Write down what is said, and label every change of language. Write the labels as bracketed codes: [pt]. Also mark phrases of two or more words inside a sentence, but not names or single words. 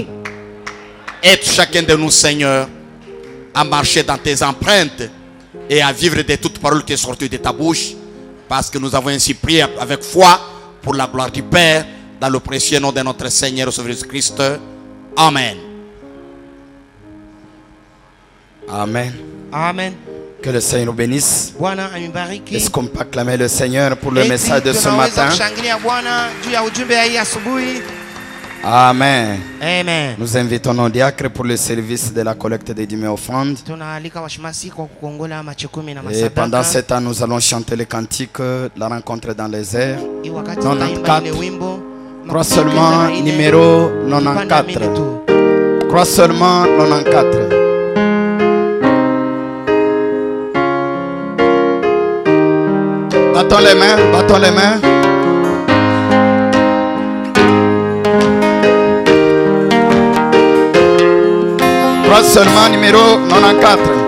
[fr] Aide chacun de nous, Seigneur, à marcher dans tes empreintes et à vivre de toutes paroles qui sont sorties de ta bouche, parce que nous avons ainsi prié avec foi pour la gloire du Père, dans le précieux nom de notre Seigneur Jésus-Christ. Amen. Amen. Amen. Que le Seigneur nous bénisse. [sw] Bwana amibariki. [fr] Est-ce qu'on peut acclamer le Seigneur pour le message de ce [sw] tunaweza [fr] matin? [sw] kushangilia Bwana juu ya ujumbe ya hii asubuhi. Amen. Amen. [fr] Nous invitons nos diacres pour le service de la collecte des dîmes et offrandes. [sw] Tunaalika washemasi kwa kukongola machikumi na [fr] Et pendant [sw] masadaka. [fr] ce temps, nous allons chanter le cantique La rencontre dans les airs. [sw] Hii wakati tutaimba ile 94. wimbo. [fr] Croix seulement numéro 94. Croix seulement 94. Battons les mains, battons les mains. Croix seulement numéro 94.